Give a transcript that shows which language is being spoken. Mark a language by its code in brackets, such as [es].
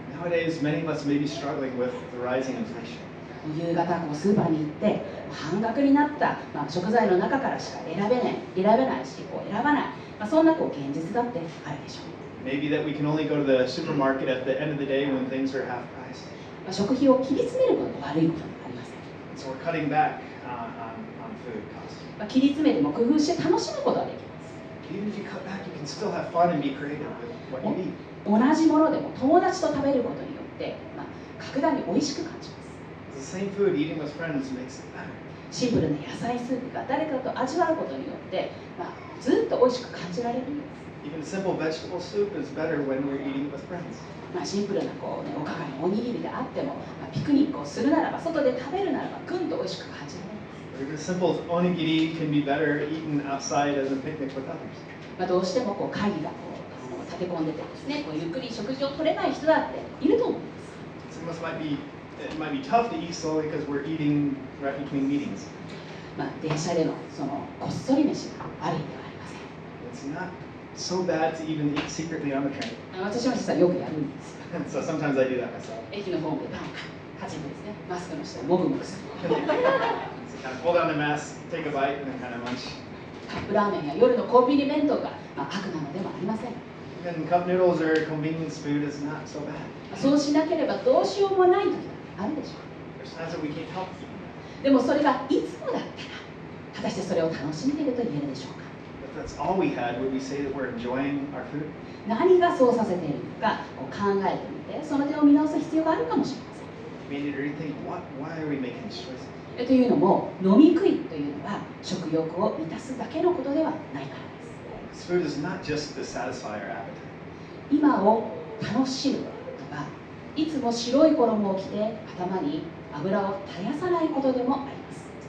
[en] Nowadays, many of us may be struggling with the rising inflation. [ja] 夕方スーパーに行って半額になった、食材の中からしか選べないし選ばない、そんな現実だってあるでしょう。 [en] Maybe that we can only go to the supermarket at the end of the day when things are half price. [ja] 食費を切り詰めることが悪いことではありません。 [en] So we're cutting back on food costs. [ja] 切り詰めても工夫して楽しむことができます。 [en] Even if you cut back, you can still have fun and be creative with what you eat. [ja] 同じものでも友達と食べることによって、格段に美味しく感じます。 [en] The same food eating with friends makes it better. [ja] シンプルな野菜スープが誰かと味わうことによって、ずっと美味しく感じられるんです。 [en] Even simple vegetable soup is better when we're eating it with friends. [ja] シンプルなおかかのおにぎりであっても、ピクニックをするならば、外で食べるならば、ぐんと美味しく感じられるんです。 [en] Or even simple onigiri can be better eaten outside as a picnic with others. [ja] どうしても会議が立て込んでてですね、ゆっくり食事を取れない人だっていると思います。 [en] Some of us it might be tough to eat slowly because we're eating right between meetings. [ja] 電車でのこっそり飯が悪いではありません。 [en] It's not so bad to even eat secretly on the train. [ja] 私も実はよくやるんですよ。 [en] So sometimes I do that myself. [ja] 駅のホームでパンカチンとですね、マスクの下でもぐもぐする。 [en] So kind of pull down the mask, take a bite, and then kind of munch. [ja] カップラーメンや夜のコンビニ弁当が悪なのでもありません。 [en] Even cup noodles or convenience food is not so bad. [ja] そうしなければどうしようもない時があるでしょう。 [en] There's times that we can't help eating that. [ja] でもそれがいつもだったら、果たしてそれを楽しんでいると言えるでしょうか。 [en] If that's all we had, would we say that we're enjoying our food? [ja] 何がそうさせているのか考えてみて、その点を見直す必要があるかもしれません。 [en] We need to rethink why are we making these choices? [ja] というのも、飲み食いというのは食欲を満たすだけのことではないからです。 [en] This food is not just to satisfy our appetite. [ja] 今を楽しむとは、いつも白い衣を着て頭に油を絶やさないことでもあります。